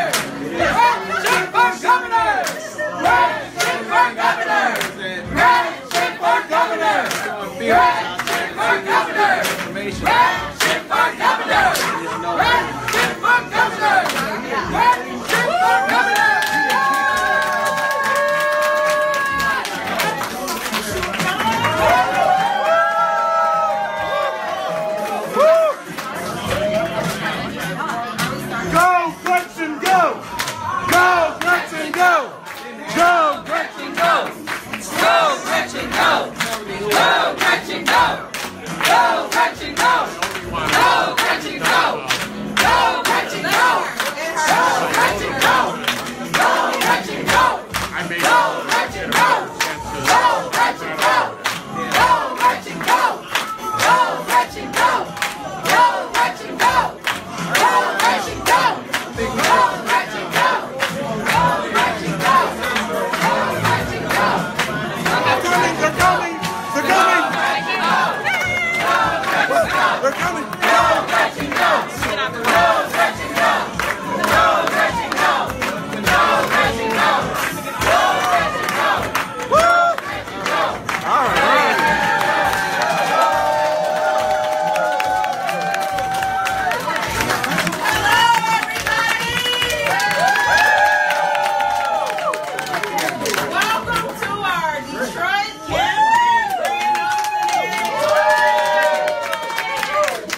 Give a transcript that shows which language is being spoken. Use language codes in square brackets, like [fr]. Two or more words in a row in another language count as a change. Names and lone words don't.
[en] Red chick for governor. Red chick for governor. Red chick for governor. Red chick for governor. Red chick for governor. Red chick for governor. Red chick for governor. Go, Gretchen, go! Go, Gretchen, go! Go, Gretchen, go! Go, Gretchen, go! Go, Gretchen, go! Go, Gretchen, go! Go, Gretchen, go! Go, Gretchen, go! Go, Gretchen, go! Go, Gretchen, go! I made Go, Gretchen, go! Go, Gretchen, go! Go, Gretchen, go! Go, Gretchen, go! Go, Gretchen, go! Go, Gretchen, go! Go, Gretchen, go! Go, Gretchen, go! Go, Gretchen, go! They're coming! They're coming! They're coming! They're coming! Go, Gretchen, go! Go, Gretchen, go! Go, Gretchen, go! Go, Gretchen, go! Go, Gretchen, go! Woo! Gretchen, go! All right! Hello, everybody! Welcome to our Detroit campus grand opening.